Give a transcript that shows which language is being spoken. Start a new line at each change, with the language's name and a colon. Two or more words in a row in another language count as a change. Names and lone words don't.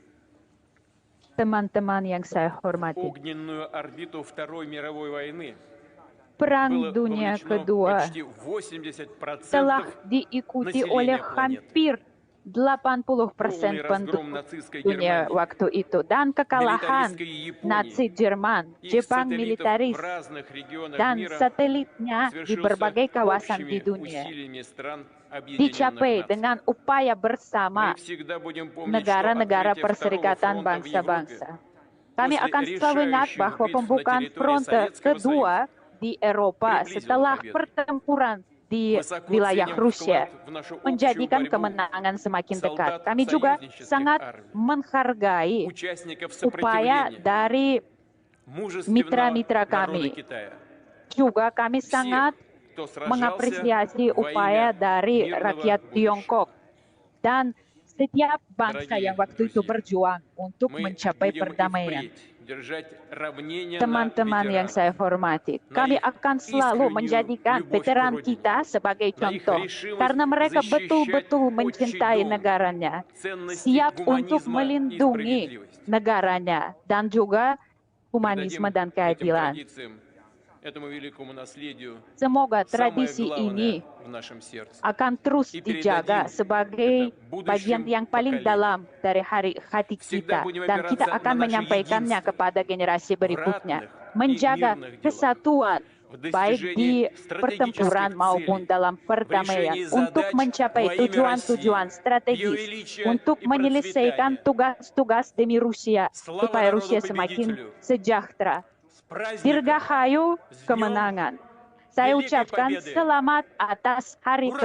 Indonesian: Teman-teman yang saya hormati,
Russian: огненную орбиту Второй мировой войны
Indonesian: Perang
Russian: было
Indonesian: Dunia
Russian: вовлечено
Indonesian: Kedua
Russian: почти 80%
Indonesian: telah diikuti oleh
Russian: населения планеты.
Indonesian: hampir 80%
Russian: Полный разгром
Indonesian: penduduk
Russian: нацистской
Indonesian: dunia
Russian: Германии,
Indonesian: waktu itu dan kekalahan
Russian: милитаристской Японии,
Indonesian: Nazi Jerman,
Russian: их
Indonesian: Jepang
Russian: сателлитов
Indonesian: militaris,
Russian: в разных регионах
Indonesian: dan
Russian: мира
Indonesian: satelitnya di
Russian: свершился
Indonesian: berbagai kawasan di
Russian: общими
Indonesian: dunia
Russian: усилиями стран Объединенных
Indonesian: dicapai
Russian: Наций.
Indonesian: dengan upaya bersama
Russian: Мы всегда будем помнить, что
Indonesian: negara-negara
Russian: открытие Второго
Indonesian: Perserikatan
Russian: фронта в Европе
Indonesian: Bangsa-Bangsa. Kami
Russian: после
Indonesian: akan selalu ingat
Russian: решающих
Indonesian: bahwa
Russian: битв на
Indonesian: pembukaan
Russian: территории
Indonesian: fronte
Russian: Советского
Indonesian: kedua di Eropa
Russian: приблизило
Indonesian: setelah
Russian: победу.
Indonesian: pertempuran di
Russian: Высоко
Indonesian: wilayah
Russian: ценим
Indonesian: Rusia
Russian: вклад в нашу общую
Indonesian: menjadikan
Russian: борьбу
Indonesian: kemenangan semakin dekat.
Russian: солдат
Indonesian: Kami juga
Russian: союзнических
Indonesian: sangat
Russian: армий,
Indonesian: menghargai
Russian: участников
Indonesian: upaya
Russian: сопротивления,
Indonesian: dari
Russian: мужественного
Indonesian: mitra-mitra
Russian: народа
Indonesian: kami.
Russian: Китая.
Indonesian: Juga kami sangat
Russian: Всех, кто сражался
Indonesian: mengapresiasi
Russian: во
Indonesian: upaya
Russian: имя
Indonesian: dari
Russian: мирного
Indonesian: rakyat
Russian: будущего.
Indonesian: Tiongkok dan setiap bangsa
Russian: Дорогие
Indonesian: yang waktu itu
Russian: друзья,
Indonesian: berjuang untuk
Russian: Мы
Indonesian: mencapai
Russian: будем и
Indonesian: perdamaian.
Russian: впредь держать равнение на
Indonesian: Teman-teman yang
Russian: ветеранов,
Indonesian: saya hormati, kami
Russian: их
Indonesian: akan selalu
Russian: искреннюю
Indonesian: menjadikan
Russian: любовь к
Indonesian: veteran
Russian: родине,
Indonesian: kita sebagai
Russian: на их
Indonesian: contoh
Russian: решимость
Indonesian: karena mereka
Russian: защищать
Indonesian: betul-betul
Russian: отчий
Indonesian: mencintai
Russian: дом,
Indonesian: negaranya,
Russian: ценности
Indonesian: siap untuk
Russian: гуманизма и
Indonesian: melindungi
Russian: справедливости.
Indonesian: negaranya dan juga humanisme
Russian: Придадим
Indonesian: dan
Russian: этим
Indonesian: keadilan.
Russian: традициям, этому великому наследию
Indonesian: Semoga
Russian: самое
Indonesian: tradisi
Russian: главное
Indonesian: ini
Russian: в нашем сердце.
Indonesian: akan terus
Russian: И
Indonesian: dijaga
Russian: передадим
Indonesian: sebagai
Russian: это
Indonesian: bagian
Russian: будущим
Indonesian: yang paling
Russian: поколениям.
Indonesian: dalam dari hati
Russian: Всегда
Indonesian: kita
Russian: будем
Indonesian: dan kita
Russian: опираться
Indonesian: akan
Russian: на наше
Indonesian: menyampaikannya
Russian: единство
Indonesian: kepada generasi
Russian: в
Indonesian: berikutnya.
Russian: ратных и
Indonesian: Menjaga
Russian: мирных делах,
Indonesian: kesatuan
Russian: в
Indonesian: baik di
Russian: достижении
Indonesian: pertempuran
Russian: стратегических
Indonesian: maupun
Russian: целей,
Indonesian: dalam
Russian: в
Indonesian: perdamaian
Russian: решении
Indonesian: untuk
Russian: задач
Indonesian: mencapai
Russian: во имя
Indonesian: tujuan-tujuan
Russian: России, ее
Indonesian: strategis
Russian: величия
Indonesian: untuk
Russian: и
Indonesian: menyelesaikan
Russian: процветания.
Indonesian: tugas-tugas demi Rusia
Russian: Слава
Indonesian: supaya
Russian: народу
Indonesian: Rusia semakin
Russian: победителю!
Indonesian: sejahtera.
Russian: С праздником!
Indonesian: Dirgahayu
Russian: С днем
Indonesian: kemenangan. Saya
Russian: Великой
Indonesian: ucapkan
Russian: Победы!
Indonesian: selamat atas Hari
Russian: Hurra!